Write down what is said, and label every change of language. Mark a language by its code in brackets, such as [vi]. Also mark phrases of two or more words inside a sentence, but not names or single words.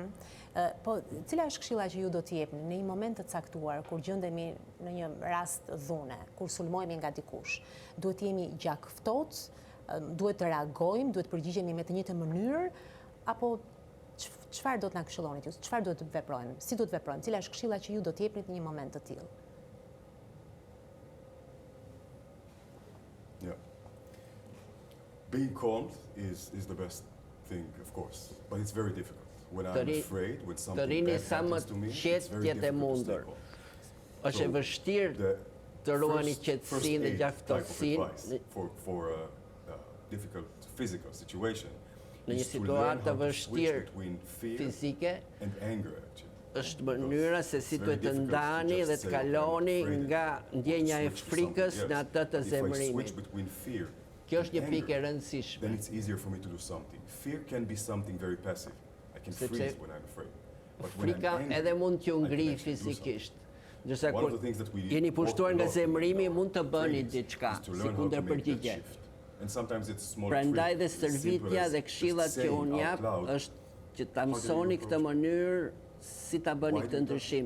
[sq] Po, cila është këshilla që ju do t'jepni në një moment të caktuar, kur gjendemi në një rast dhune, kur sulmohemi nga dikush? Duhet jemi gjak ftohtë, duhet të reagojmë, duhet përgjigjemi me të njëjtën mënyrë, apo çfarë do të na këshillonit ju? Çfarë duhet të veprojmë? Si duhet të veprojmë? Cila është këshilla që ju do t'jepni në një moment të tillë? [en] Being calm is the best thing, of course, but it's very difficult. When I'm afraid, when something bad happens to me, it's very difficult to stay calm. [sq] Është e vështirë të ruani qetësinë dhe gjaftësinë [en] for a difficult physical situation. [sq] Në një situatë të vështirë fizike, është mënyra se si duhet të ndani dhe të kaloni nga ndjenja e frikës në atë të zemërimit. Kjo është një pikë e rëndësishme. [en] Then it's easier for me to do something. Fear can be something very passive. I can freeze when I'm afraid. [sq] Frika edhe mund t'ju ngri fizikisht. Ndërsa kur jeni pushtuar nga zemërimi mund të bëni diçka si kundërpërgjigje. Prandaj dhe stërvitja dhe këshillat që unë jap është që ta mësoni këtë mënyrë si ta bëni këtë ndryshim.